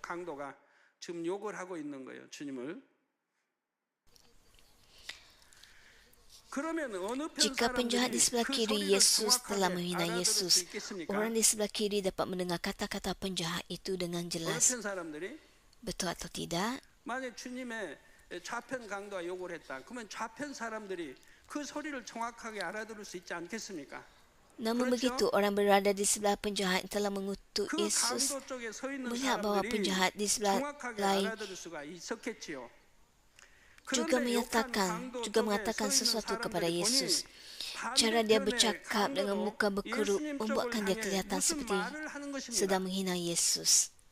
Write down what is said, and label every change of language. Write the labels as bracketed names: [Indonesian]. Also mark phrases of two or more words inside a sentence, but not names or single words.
[Malay] Jika penjahat di sebelah kiri Yesus telah menghina Yesus, orang di sebelah kiri dapat mendengar kata-kata penjahat itu dengan jelas. Betul atau tidak? [Korean] 만약 주님의 좌편 강도가 욕을 했다. 그러면 좌편 사람들이 그 소리를 정확하게 알아들을 수 있지 않겠습니까? [Malay] Namun begitu, orang berada di sebelah penjahat yang telah mengutuk Yesus melihat bahawa penjahat di sebelah lain juga mengatakan sesuatu kepada Yesus. Cara dia bercakap dengan muka berkerut membuatkan dia kelihatan seperti sedang menghina Yesus.